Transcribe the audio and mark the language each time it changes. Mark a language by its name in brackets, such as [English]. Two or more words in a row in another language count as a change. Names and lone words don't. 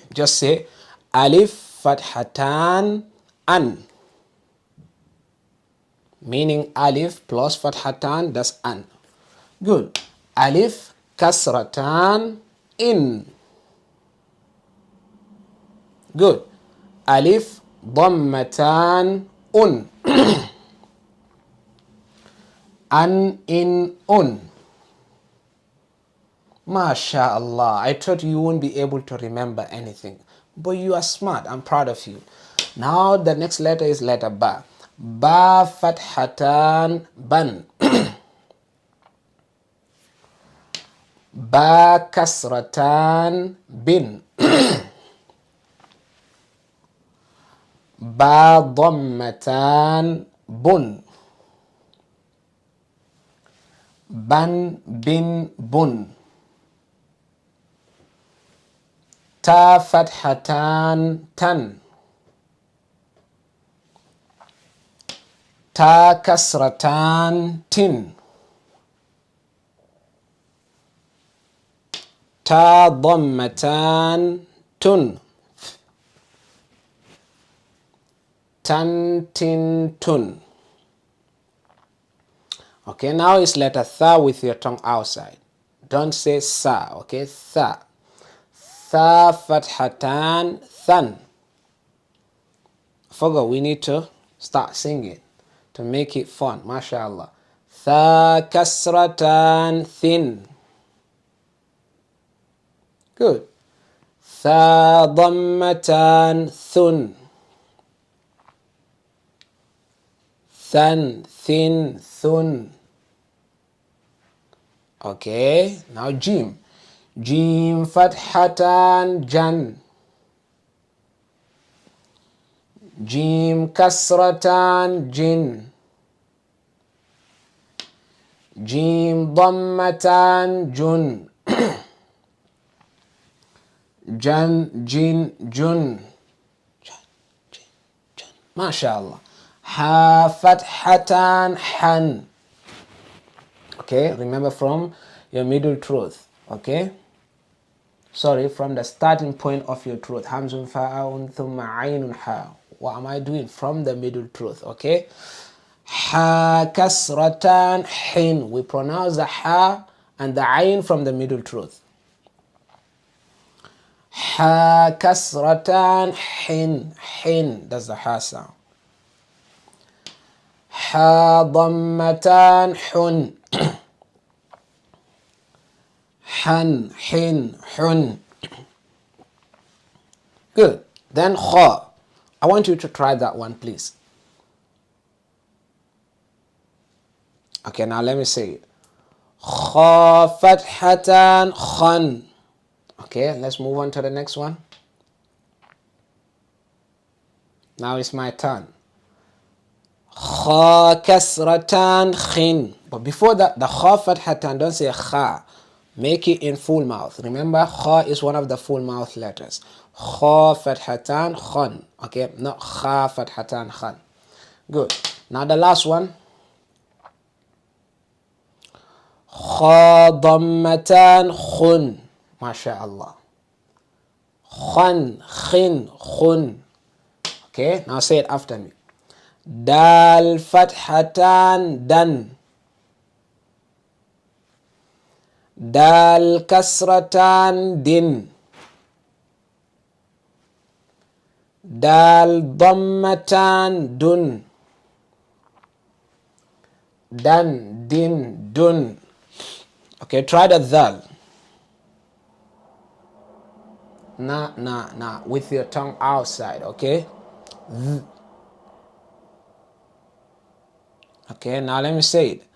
[English] Just say [Arabic] ألف، فتحتان، أً. [English] Meaning alif plus fathatan, that's an. [Arabic] Good. ألف، كسرتان، إٍ. [English] Good. Alif, [Arabic] ضمتان، أٌ. أً، إٍ، أٌ. ما شاء الله. [English] I thought you won't be able to remember anything. But you are smart. I'm proud of you. Now the next letter is letter ba. [Arabic] باء فتحتان بً. باء كسرتان بٍ. باء ضمتان بٌ. بً بٍ بٌ. تاء فتحتان تً. تاء كسرتان تٍ. تاء ضمتان تٌ. تً تٍ تٌ. [English] Okay, now it's letter tha with your tongue outside. Don't say sa, okay? Tha. [Arabic] ثاء فتحتان ثً. [English] Forgot, we need to start singing to make it fun. MashaAllah. [Arabic] ثاء كسرتان ثٍ. Good. ثاء ضمتان ثٌ. ثً، ثٍ، ثٌ. [English] Okay, now jim. [Arabic] جيم فتحتان جً. جيم كسرتان جٍ. جيم ضمتان جٌ. جً، جٍ, جٌ. ما شاء الله. حاء فتحتان حً. [English] Okay, remember from your middle truth. Okay, sorry, from the starting point of your truth. [Arabic] همزٌ فهاءٌ ثم عينٌ حاء. [English] What am I doing? From the middle truth. [Arabic] Okay, حاء كسرتان حٍ. [English] We pronounce the ha and the ayn from the middle truth. [Arabic] حاء كسرتان حٍ. حٍ, [English] that's the ha sound. [Arabic] حاء ضمتان حٌ. حً، حٍ, حٌ. [English] Good. Then kha. I want you to try that one, please. Okay, now let me say it. [Arabic] خاء فتحتان خً. [English] Okay, let's move on to the next one. Now it's my turn. [Arabic] خاء كسرتان خٍ. [English] But before that, the [Arabic] خاء فتحتان, [English] don't say kha. Make it in full mouth. Remember, kha is one of the full mouth letters. [Arabic] خاء فتحتان خً. Okay, not خاء فتحتان خً. [English] Good. Now the last one. [Arabic] خاء ضمتان خٌ. ما شاء الله. خً، خٍ، خٌ. [English] Okay, now say it after me. [Arabic] دال فتحتان دً. دال كسرتان دٍ. دال ضمتان دٌ. دً، دٍ، دٌ. [English] Okay, try the dal. Nah, with your tongue outside, okay? Okay, now let me say it.